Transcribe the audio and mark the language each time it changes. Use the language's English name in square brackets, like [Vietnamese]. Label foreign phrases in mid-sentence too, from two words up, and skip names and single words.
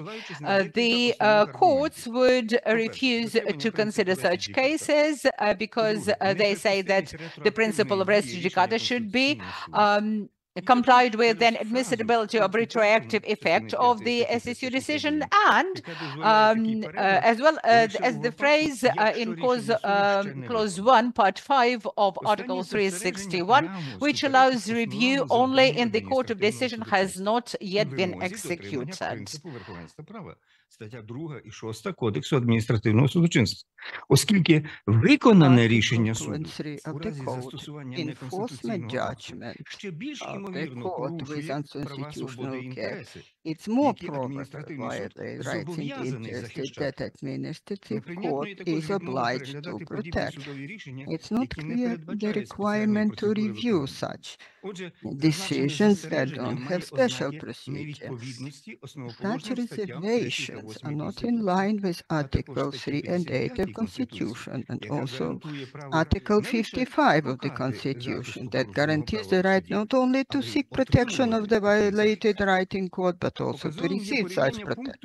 [English] The courts would refuse to consider such cases because they say that the principle of [Latin] res judicata [English] should be complied with, then admissibility of retroactive effect of the SSU decision, and as well as the phrase in clause 1, part 5 of Article 361, which allows review only in the court of decision has not yet been executed. [Ukrainian] Стаття 2 і 6 Кодексу адміністративного судочинства. Оскільки виконане рішення суду у разі застосування неконституційного акту ще більш ймовірно порушує права, свободи і інтереси, які адміністративний суд зобов'язаний захищати. Неприйнятною також є вимога переглядати подібні судові рішення, які не передбачають спеціальної процедури виконання. Отже, [English] decisions that don't have special procedure. [Ukrainian] невідповідності [English] Such reservations are not in line with Article 3 and 8 of Constitution, and also Article 55 of the Constitution that guarantees the right not only to seek protection of the violated right in court, but also to receive such protection.